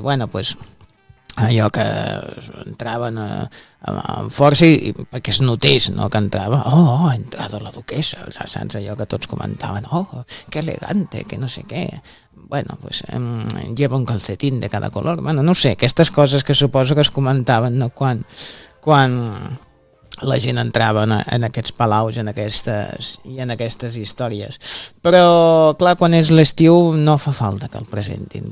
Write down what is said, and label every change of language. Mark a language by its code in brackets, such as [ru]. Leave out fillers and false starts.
[ca] Bueno, pues allò que entraven amb força i perquè es notés, no, que entrava, oh, ha entrat la duquesa, ja saps, allò que tots comentaven, oh, [es] que elegante, [ca] que no sé què. [es] Bueno, pues lleva un calcetín de cada color. [ca] Bueno, no sé, aquestes coses que suposo que es comentaven, no, quan la gent entrava en aquests palaus, en aquestes i en aquestes històries. Però, clar, quan és l'estiu no fa falta que el presentin.